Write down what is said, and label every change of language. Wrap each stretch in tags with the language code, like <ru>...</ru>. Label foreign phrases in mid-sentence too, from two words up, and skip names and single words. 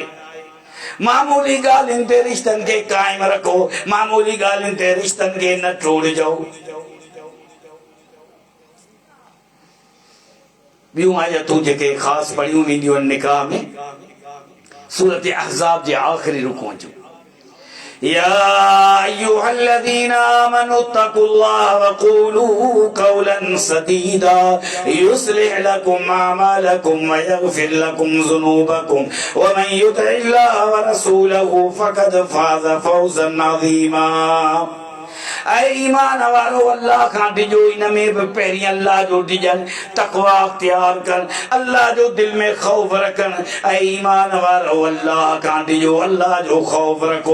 <sd>मामूली ॻाल्हियुनि ते रिश्तनि खे क़ाइम रखो, मामूली ॻाल्हियुनि ते रिश्तनि खे न टोड़िजो। ॿियूं आयतूं जेके ख़ासि पढ़ियूं वेंदियूं आहिनि निकाह में सूरत अहज़ाब जे आख़िरी रुकूअ जूं।</sd> <ar>يا أيها الذين آمنوا اتقوا الله وقولوا قولا سديدا يصلح لكم أعمالكم ويغفر لكم ذنوبكم ومن يطع الله ورسوله فقد فاز فوزا عظيما.</ar> <sd>ऐ ईमान वारो अल्लाह खां डिजो, इन में भी पहिरीं अल्लाह जो डिजन, तक़वा अख्तियार कर, अल्लाह जो दिल में खौफ रखन। ऐ ईमान वारो अल्लाह खां डिजो, अल्लाह जो खौफ रखो।</sd>